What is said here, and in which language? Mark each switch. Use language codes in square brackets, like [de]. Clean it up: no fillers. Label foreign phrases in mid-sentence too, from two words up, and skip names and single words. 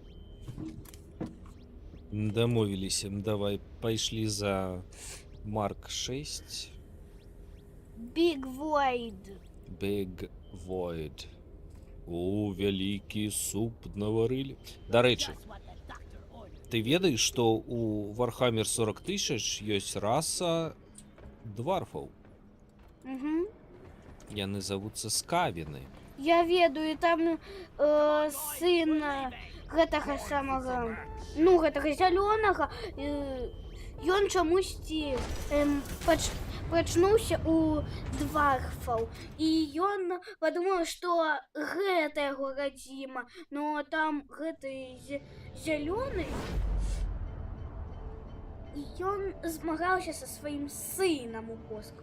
[uk] Домовились. Давай, пошли за Марк 6. [en] Big Void. Big Void. [uk] О, великий суп наварили. До речі, [en] Just what the doctor ordered. [uk] ти ведаєш, що у Warhammer 40 тисяч є раса дварфов. Угу. І вони зовуться скавіни. [be] Я ведаю, там сын гэтага самага, ну, гэтага зялёнага, ён чамусьці прачнуўся у дварфаў. І ён падумаў, што гэта яго радзіма, но там гэты зялёны, і ён змагаўся са сваім сынам у косках.